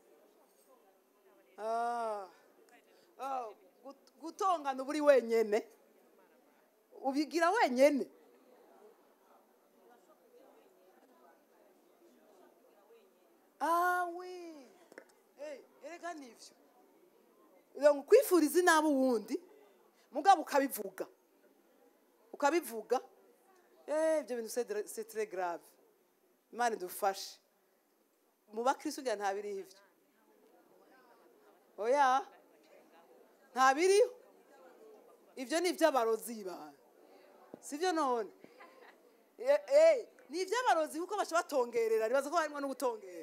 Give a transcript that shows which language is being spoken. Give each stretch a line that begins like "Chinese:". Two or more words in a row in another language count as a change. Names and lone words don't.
Rundi: gutongana uburi wenyene ubigira wenyene we erega nivyo ngo kwifuriza inabo wundi mugabo ukabivuga ibyo bintu
French: c'est très grave
Rundi: Imana idufashe mu bakristo ngira nta biri ivyo oya nta biri ivyo ni iby'abarozi ba sivyo none ni iby'abarozi kuko baca batongerera nibaza ko harimo no gutongera.